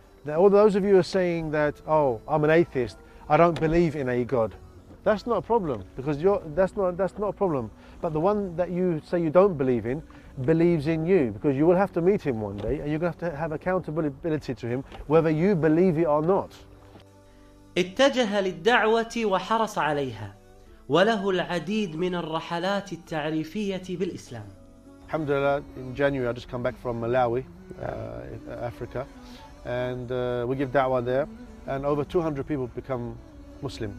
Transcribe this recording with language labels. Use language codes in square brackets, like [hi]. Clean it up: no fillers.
[en] Now, all those of you who are saying that, oh, I'm an atheist, I don't believe in a God, that's not a problem, because that's not a problem. But the one that you say you don't believe in believes in you, because you will have to meet him one day and you're going to have to have accountability to him whether you believe it or not. [ar] اتجه للدعوة وحرص عليها وله العديد من الرحلات التعريفية بالإسلام. [en] Alhamdulillah, in January I just come back from Malawi, Africa. And we give da'wah there, and over 200 people become Muslim,